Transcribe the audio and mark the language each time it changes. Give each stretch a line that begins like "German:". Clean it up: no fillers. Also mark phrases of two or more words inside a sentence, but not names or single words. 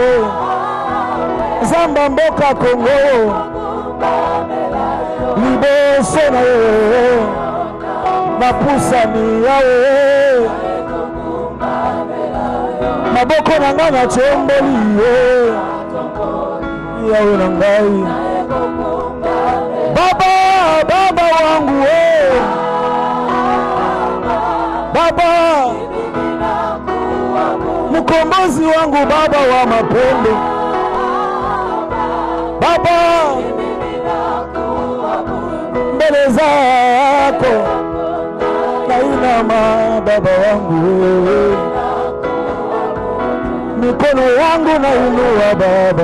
Lingala: Nzambe mboka Congo. Liboso na yo napusani Yahweh. Maboko na ngai na tomboli yo. Yahweh na ngai.
Swahili: Baba wangu Baba, mkombozi wangu, Baba wa mapendo. Baba, mbele zako nainama, Baba wangu, mikono yangu nainua Baba.